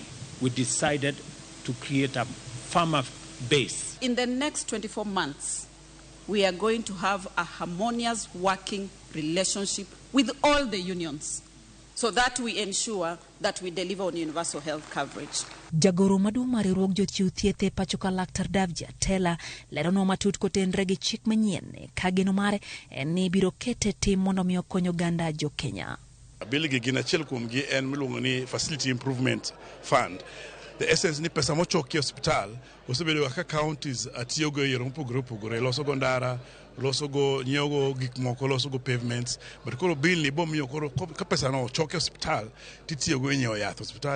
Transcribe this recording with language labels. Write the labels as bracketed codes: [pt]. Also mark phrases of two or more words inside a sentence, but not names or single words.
[en] We decided to create a farmer base. In the next 24 months, we are going to have a harmonious working relationship with all the unions so that we ensure that we deliver on universal health coverage. [luo] Jagoro maduong' mar riwruog jochiw thieth e pachoka Laktar Jatend leronwa matut kotenre gi chik manyien ka geno mare en ni biro kete tim mondo mi okony oganda jo Kenya. Bill gi gina achiel kuom gi en miluongo ni Facility Improvement Fund. [en] The essence [luo] ni pesa mochoki hospital osebedo kaka counties atiyogo e yore mopogore opogore, loso go ndara, loso go nyiewo gik moko, loso go pavements, but koro bill ni bomiyo koro ka pesa no choke hospital titiyogo e nyiewo yath hospital.